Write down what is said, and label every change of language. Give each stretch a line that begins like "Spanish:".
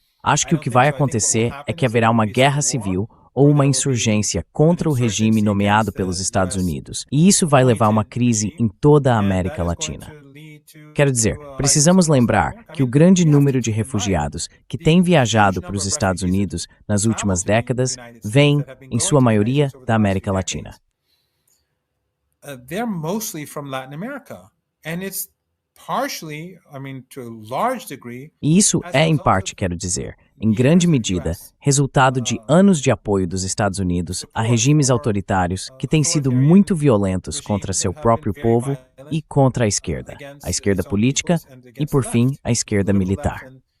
Portuguese: Acho que o que vai acontecer é que haverá uma guerra civil ou uma insurgência contra o regime nomeado pelos Estados Unidos, e isso vai levar a uma crise em toda a América Latina. Quero dizer, precisamos lembrar que o grande número de refugiados que têm viajado para os Estados Unidos nas últimas décadas vem, em sua maioria, da América Latina.
English: They're mostly from Latin America, and it's partially, to a large degree.
Portuguese: E isso é, em parte, quero dizer, em grande medida, resultado de anos de apoio dos Estados Unidos a regimes autoritários que têm sido muito violentos contra seu próprio povo e contra a esquerda política e, por fim, a esquerda militar.